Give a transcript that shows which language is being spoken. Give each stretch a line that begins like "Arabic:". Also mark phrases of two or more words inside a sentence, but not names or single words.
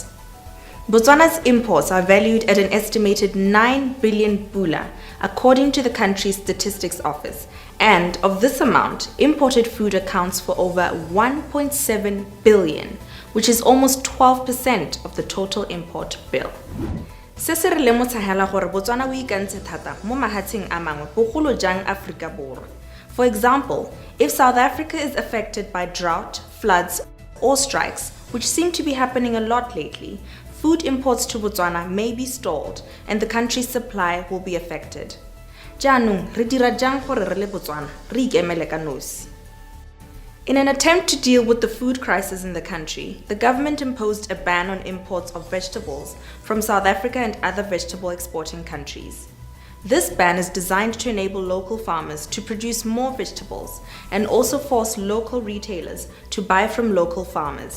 English: Botswana's imports are valued at an estimated 9 billion pula, according to the country's statistics office, and of this amount, imported food accounts for over 1.7 billion, which is almost 12% of the total import bill.
Tswana: Se se re lemotlhagela gore Botswana o ikantse thata mo mahatsheng a mangwe bogolo jang Afrika Borwa.
English: For example, if South Africa is affected by drought, floods, or strikes, which seem to be happening a lot lately, food imports to Botswana may be stalled and the country's supply will be affected.
Tswana: Jaanong, re dira jang gore re le Botswana re ikemele ka nosi?
English: In an attempt to deal with the food crisis in the country, the government imposed a ban on imports of vegetables from South Africa and other vegetable exporting countries. This ban is designed to enable local farmers to produce more vegetables and also force local retailers to buy from local farmers.